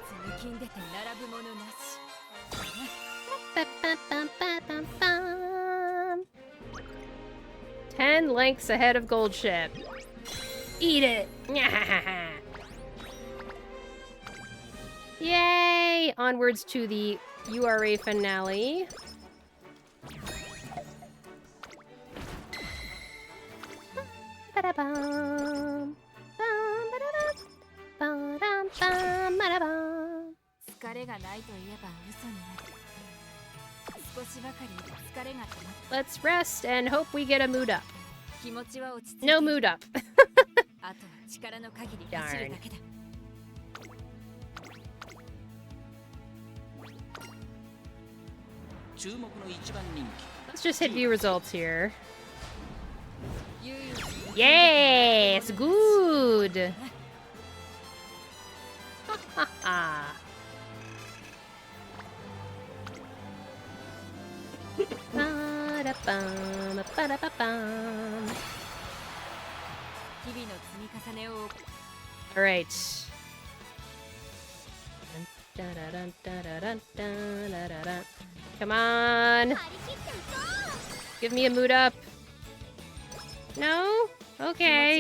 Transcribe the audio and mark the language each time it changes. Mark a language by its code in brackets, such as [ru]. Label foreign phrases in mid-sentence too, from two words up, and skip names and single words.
[en] 10 lengths ahead of Gold Ship. Eat it! Yay! Onwards to the URA finale. Ba-da-bum. Bum-ba-da-dum. Ba-dum, bum, ba-da-bum. Let's rest and hope we get a mood up. No mood up. Darn. Let's just hit view results here. Yes, good. Ha ha ha. Ba-da-bum, ba-da-ba-bum. All right. Come on. Give me a mood up. No? Okay.